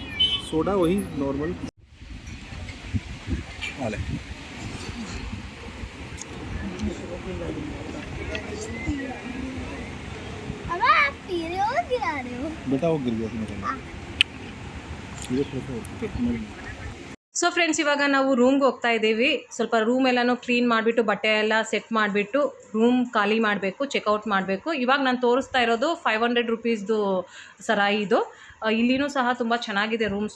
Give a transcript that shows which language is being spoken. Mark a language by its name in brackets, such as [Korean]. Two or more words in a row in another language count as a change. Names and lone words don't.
[Hindi] सोडा, वही नॉर्मल वाले. अब आप पी रहे हो गिरा रहे हो? बेटा वो गिर गया तुम्हें. [English] so friends, [Kannada] ಇವಾಗ ನಾವು ರೂಮ್ಗೆ ಹೋಗ್ತಾ ಇದ್ದೀವಿ. ಸ್ವಲ್ಪ ರೂಮ್ ಎಲ್ಲನೂ ಕ್ಲೀನ್ ಮಾಡಿಬಿಟ್ಟು ಬಟ್ಟೆ ಎಲ್ಲ ಸೆಟ್ ಮಾಡಿಬಿಟ್ಟು ರೂಮ್ ಖಾಲಿ ಮಾಡಬೇಕು, ಚೆಕ್ಔಟ್ ಮಾಡಬೇಕು. ಇವಾಗ ನಾನು ತೋರಿಸ್ತಾ ಇರೋದು 500 ರುಪೀಸ್ದು ಸರಾಯಿ ಇದು. ಇಲ್ಲಿನೂ ಸಹ ತುಂಬ ಚೆನ್ನಾಗಿದೆ ರೂಮ್ಸು.